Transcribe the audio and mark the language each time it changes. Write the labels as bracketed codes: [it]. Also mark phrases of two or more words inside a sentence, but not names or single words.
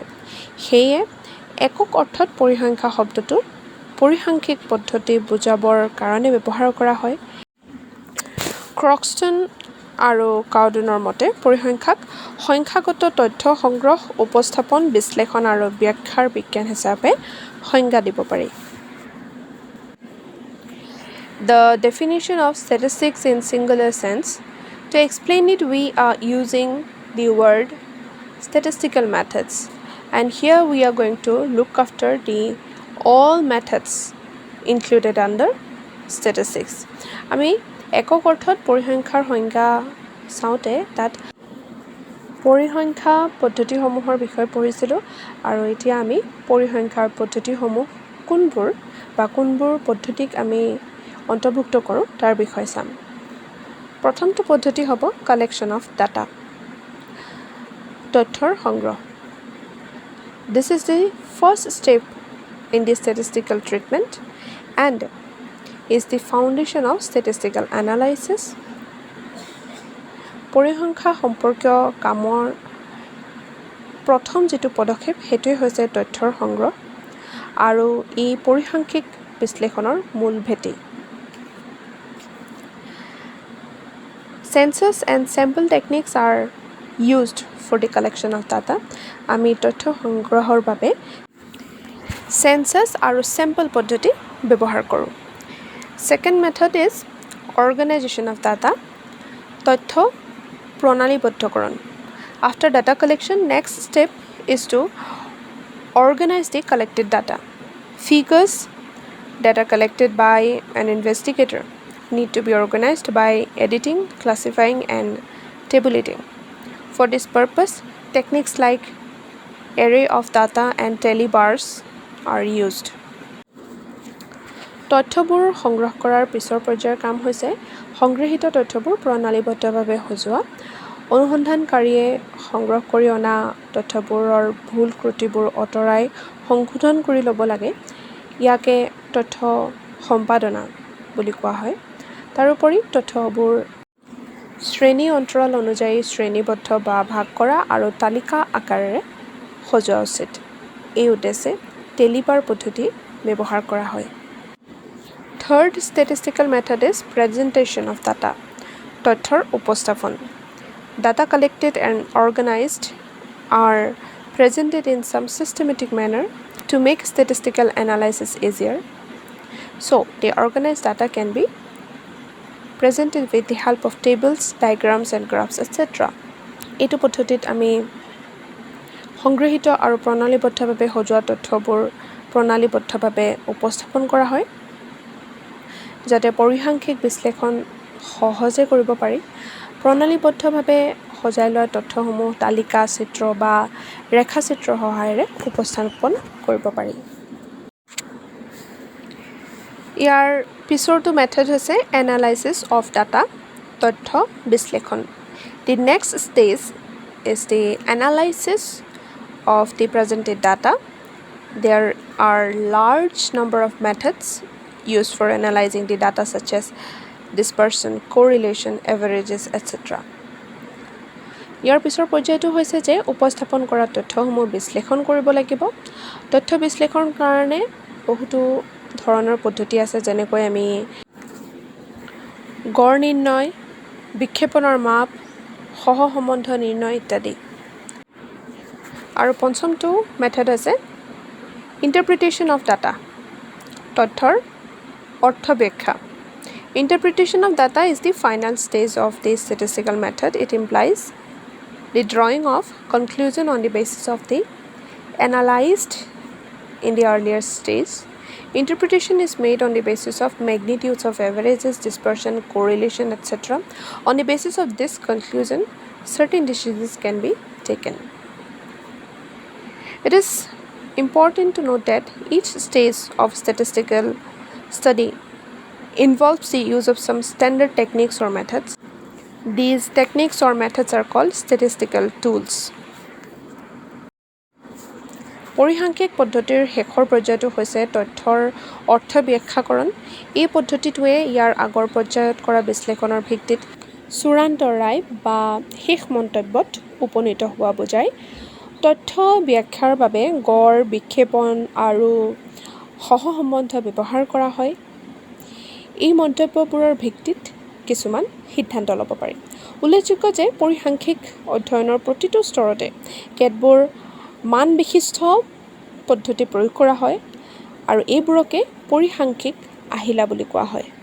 [as] সেয়ে একক অৰ্থত পৰিসংখ্যা শব্দটো পৰিসাংখ্যিক পদ্ধতি বুজাবৰ কাৰণে ব্যৱহাৰ কৰা হয়. ক্ৰক্সটন আৰু কাউডেনৰ মতে পৰিসংখ্যাক সংখ্যাগত তথ্য সংগ্ৰহ, উপস্থাপন, বিশ্লেষণ আৰু ব্যাখ্যাৰ বিজ্ঞান হিচাপে সংজ্ঞা দিব পাৰি. [en] The definition of statistics in singular sense. To explain it, we are using the word statistical methods. And here we are going to look after the all methods included under statistics. [as] আমি একক অৰ্থত পৰিসংখ্যাৰ সংজ্ঞা চাওঁতে তাত পৰিসংখ্যা পদ্ধতিসমূহৰ বিষয়ে পঢ়িছিলোঁ আৰু এতিয়া আমি পৰিসংখ্যাৰ পদ্ধতিসমূহ কোনবোৰ পদ্ধতিক আমি অন্তৰ্ভুক্ত কৰোঁ তাৰ বিষয়ে চাম. প্ৰথমটো পদ্ধতি হ'ব [en] collection of data, [as] তথ্যৰ সংগ্ৰহ. [en] This is the first step in the statistical treatment and is the foundation of statistical analysis. [as] পৰিসংখ্যা সম্পৰ্কীয় কামৰ প্ৰথম যেটো পদক্ষেপ হেতুৱে হৈছে তথ্যৰ সংগ্ৰহ আৰু এই পৰিসাংখ্যিক বিশ্লেষণৰ মূল ভেটি. [en] Census and sample techniques are used for the collection of data. [as] আমি তথ্য সংগ্ৰহৰ বাবে সেন্সাস আৰু স্যাম্পল পদ্ধতি ব্যৱহাৰ কৰোঁ. [en] Second method is organization of data, [as] তথ্য প্ৰণালীবদ্ধকৰণ. [en] After data collection, next step is to organize the collected data. Figures, data collected by an investigator, need to be organized by editing, classifying, and tabulating. For this purpose, techniques like array of data and tally bars are used. [as] তথ্যবোৰ সংগ্ৰহ কৰাৰ পিছৰ পৰ্যায়ৰ কাম হৈছে সংগ্ৰহিত তথ্যবোৰ প্ৰণালীবদ্ধভাৱে সজোৱা. অনুসন্ধানকাৰীয়ে সংগ্ৰহ কৰি অনা তথ্যবোৰৰ ভুল ত্ৰুটিবোৰ অঁতৰাই সংশোধন কৰি ল'ব লাগে. ইয়াকে তথ্য সম্পাদনা বুলি কোৱা হয়. তাৰোপৰি তথ্যবোৰ শ্ৰেণী অন্তৰাল অনুযায়ী শ্ৰেণীবদ্ধ বা ভাগ কৰা আৰু তালিকা আকাৰেৰে সজোৱা উচিত. এই উদ্দেশ্যে টেলিবাৰ পদ্ধতি ব্যৱহাৰ কৰা হয়. [en] Third statistical method is presentation of data, [as] তথ্যৰ উপস্থাপন. [en] Data collected and organized are presented in some systematic manner to make statistical analysis easier. So, the organized data can be presented with the help of tables, diagrams, and graphs, etc. [as] এইটো পদ্ধতিত আমি সংগ্ৰহিত আৰু প্ৰণালীবদ্ধভাৱে সজোৱা তথ্যবোৰ প্ৰণালীবদ্ধভাৱে উপস্থাপন কৰা হয় যাতে পৰিসাংখ্যিক বিশ্লেষণ সহজে কৰিব পাৰি প্ৰণালীবদ্ধভাৱে সজাই লোৱা তথ্যসমূহ তালিকা চিত্ৰ বা ৰেখাচিত্ৰৰ সহায়েৰে উপস্থাপন কৰিব পাৰি ইয়াৰ পিছৰটো মেথড হৈছে [en] analysis of data [as] তথ্য বিশ্লেষণ [en] The next stage is the analysis of the presented data. There are large number of methods used for analyzing the data such as dispersion, correlation, averages, etc. [as] ইয়াৰ পিছৰ পৰ্যায়টো হৈছে যে উপস্থাপন কৰা তথ্যসমূহ বিশ্লেষণ কৰিব লাগিব তথ্য বিশ্লেষণৰ কাৰণে বহুতো ধৰণৰ পদ্ধতি আছে যেনেকৈ আমি গড় নিৰ্ণয় বিক্ষেপণৰ মাপ সহসম্বন্ধ নিৰ্ণয় ইত্যাদি আৰু পঞ্চমটো মেথড আছে [en] interpretation of data [as] তথ্যৰ অৰ্থ ব্যাখ্যা [en] Interpretation of data is the final stage of the statistical method. It implies the drawing of conclusion on the basis of the analyzed in the earlier stage. Interpretation is made on the basis of magnitudes of averages, dispersion, correlation, etc. On the basis of this conclusion, certain decisions can be taken. It is important to note that each stage of statistical study involves the use of some standard techniques or methods. These techniques or methods are called statistical tools. [as] পৰিসাংখ্যিক পদ্ধতিৰ শেষৰ পৰ্যায়টো হৈছে তথ্যৰ অৰ্থ ব্যাখ্যাকৰণ এই পদ্ধতিটোৱে ইয়াৰ আগৰ পৰ্যায়ত কৰা বিশ্লেষণৰ ভিত্তিত চূড়ান্ত ৰায় বা শেষ মন্তব্যত উপনীত হোৱা বুজায় তথ্য ব্যাখ্যাৰ বাবে গড় বিক্ষেপণ আৰু সহসম্বন্ধ ব্যৱহাৰ কৰা হয় এই মন্তব্যবোৰৰ ভিত্তিত কিছুমান সিদ্ধান্ত ল'ব পাৰি উল্লেখযোগ্য যে পৰিসাংখ্যিক অধ্যয়নৰ প্ৰতিটো স্তৰতে কেতবোৰ মান বিশিষ্ট পদ্ধতি প্ৰয়োগ কৰা হয় আৰু এইবোৰকে পৰিসাংখ্যিক আহিলা বুলি কোৱা হয়